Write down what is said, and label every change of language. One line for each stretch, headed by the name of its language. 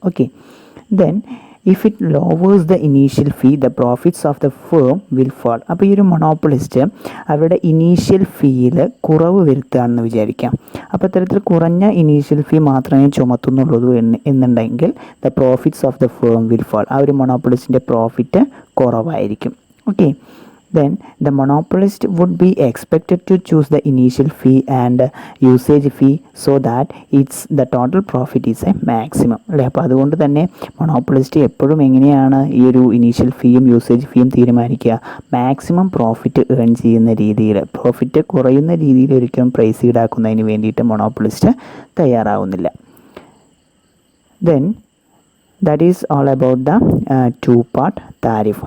English: Okay, then if it lowers the initial fee the profits of the firm will fall.
Malayalam: അപ്പോൾ ഈ ഒരു monopolist അവരുടെ initial ഫീയിൽ കുറവ് വരുത്തുകയാണെന്ന് വിചാരിക്കാം. അപ്പോൾ ഇത്തരത്തിൽ കുറഞ്ഞ ഇനീഷ്യൽ ഫീ മാത്രമേ ചുമത്തുന്നുള്ളൂ എന്നുണ്ടെങ്കിൽ
English: The profits of the firm will fall.
Malayalam: ആ ഒരു മൊണോപ്പൊളിസ്റ്റിൻ്റെ പ്രോഫിറ്റ് കുറവായിരിക്കും.
English: Okay, then the monopolist would be expected to choose the initial fee and usage fee so that the total profit is a maximum അല്ലേ.
Malayalam: അപ്പോൾ അതുകൊണ്ട് തന്നെ monopolist എപ്പോഴും എങ്ങനെയാണ് ഈ ഒരു ഇനീഷ്യൽ ഫീയും യൂസേജ് ഫീയും തീരുമാനിക്കുക, മാക്സിമം പ്രോഫിറ്റ് ഏൺ ചെയ്യുന്ന രീതിയിൽ, പ്രോഫിറ്റ് കുറയുന്ന രീതിയിൽ ഒരിക്കലും പ്രൈസ് ഈടാക്കുന്നതിന് വേണ്ടിയിട്ട് മൊണോപ്പൊളിസ്റ്റ് തയ്യാറാവുന്നില്ല.
English: Then that is all about the two part tariff.